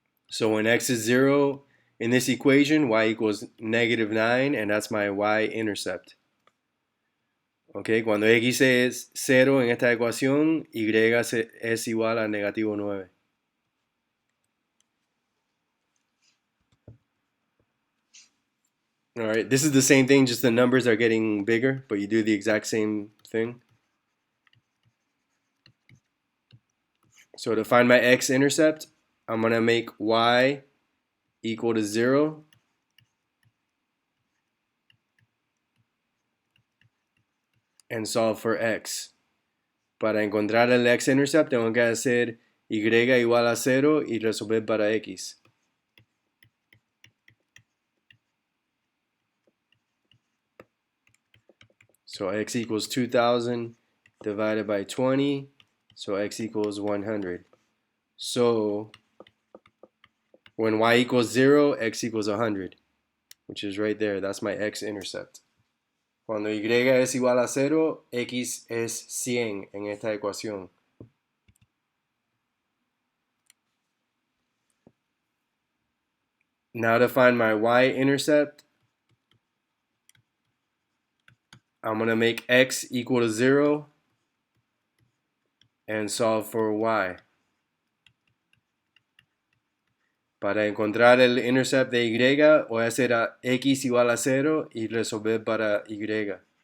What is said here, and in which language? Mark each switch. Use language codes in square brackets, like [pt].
[en] So when x is 0 in this equation, y equals negative 9, and that's my y-intercept. [es] Okay, cuando x es 0 en esta ecuación, y es igual a negativo 9. [en] All right, this is the same thing, just the numbers are getting bigger, but you do the exact same thing. So to find my x-intercept, I'm going to make y equal to 0. And solve for x. [es] Para encontrar el X-Intercept tengo que hacer y igual a 0 y resolver para x. [en] So x equals 2000 divided by 20. So x equals 100. So when y equals 0, x equals 100, which is right there. That's my X-Intercept. [es] Cuando y es igual a 0, x es 100 en esta ecuación. [en] Now to find my Y-intercept, I'm going to make x equal to 0 and solve for y. [es] Para encontrar el intercept de y, voy a hacer a x igual a 0 y resolver para y.